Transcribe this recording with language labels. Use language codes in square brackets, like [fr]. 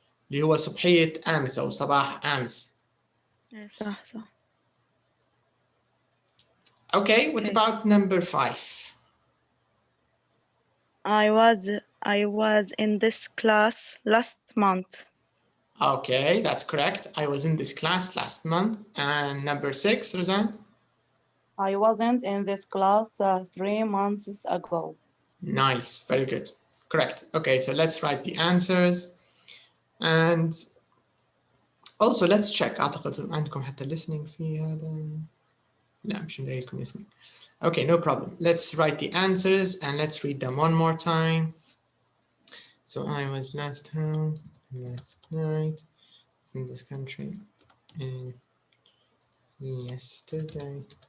[ar] اللي هو صبحية أمس أو صباح أمس. صح. [en] Okay, what about number five? I was in this class last month. Okay, that's correct. I was in this class last month. And number six, Razan? I wasn't in this class 3 months ago. Nice, very good. Correct. Okay, so let's write the answers. And also let's check. [ar] أعتقد عندكم حتى listening في هذا. لا مش مدايلكم listening. [en] Okay, no problem. Let's write the answers and let's read them one more time. So I was last home last night. Was in this country and yesterday.